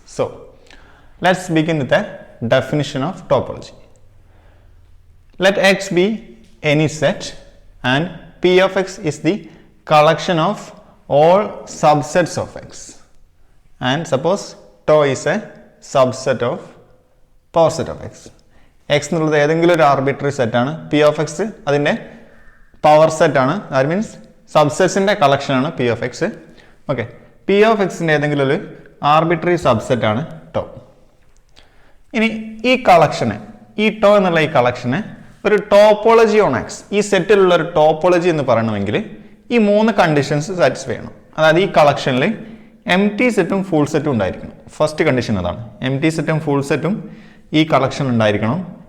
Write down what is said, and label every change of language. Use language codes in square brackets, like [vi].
[en] So, let's begin with the definition of topology. Let X be any set and P of X is the collection of all subsets of X. And suppose tau is a subset of power set of X. [ml] X എന്നുള്ളത് ഏതെങ്കിലും ഒരു arbitrary set ആണ്. P of X അതിന്റെ power set ആണ്. That means subsetsന്റെ collection ആണ് P of X. Okay. P of X ന്റെ ഏതെങ്കിലും ഒരു arbitrary subset ആണ് tau. ഇനി ഈ കളക്ഷനെ ഈ tau എന്നുള്ള ഈ കളക്ഷനെ ഒരു ടോപ്പോളജി ഓൺ X ഈ സെറ്റിലുള്ള ഒരു ടോപ്പോളജി എന്ന് പറയണമെങ്കിൽ ഈ മൂന്ന് കണ്ടീഷൻസ് സാറ്റിസ്ഫൈ ചെയ്യണം. അതായത് ഈ കളക്ഷനിൽ empty സെറ്റും ഫുൾ സെറ്റും ഉണ്ടായിരിക്കണം. ഫസ്റ്റ് കണ്ടീഷൻ അതാണ്. empty സെറ്റും ഫുൾ സെറ്റും ഈ കളക്ഷൻ ഉണ്ടായിരിക്കണം.